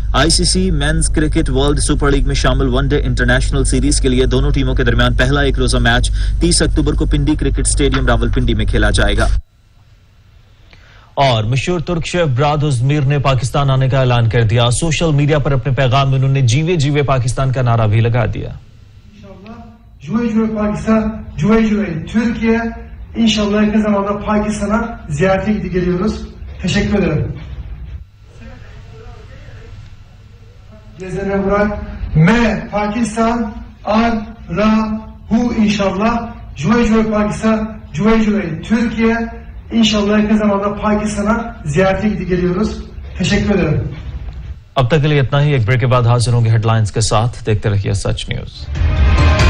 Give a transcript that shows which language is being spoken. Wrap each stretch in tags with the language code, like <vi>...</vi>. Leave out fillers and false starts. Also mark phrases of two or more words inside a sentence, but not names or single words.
<hi>आईसीसी मेंस क्रिकेट वर्ल्ड सुपर लीग में शामिल वनडे इंटरनेशनल सीरीज के लिए दोनों टीमों के दरमियान पहला एक रोजा मैच 30 अक्टूबर को पिंडी क्रिकेट स्टेडियम रावलपिंडी में खेला जाएगा। और मशहूर तुर्क शेफ ब्राद उज़्मीर ने पाकिस्तान आने का ऐलान कर दिया। सोशल मीडिया पर अपने पैगाम में उन्होंने जीवे जीवे पाकिस्तान का नारा भी लगा दिया। Juve juve Pakistan, juve juve Türkiye.</hi> <tr>İnşallah yakın zamanda Pakistan'a ziyarete geliyoruz. Teşekkür ederim. Gezene Burak,</tr> <hi>मैं पाकिस्तान आ रहा हूँ इंशाल्लाह। जुए जुए पाकिस्तान, जुए जुए Türkiye.</hi> <tr>İnşallah yakın zamanda Pakistan'a ziyarete geliyoruz. Teşekkür ederim.</tr> <hi>अब तक के लिए इतना ही। एक ब्रेक के बाद हाजिर होंगे हेडलाइंस के साथ। देखते रहिए सच न्यूज।</hi>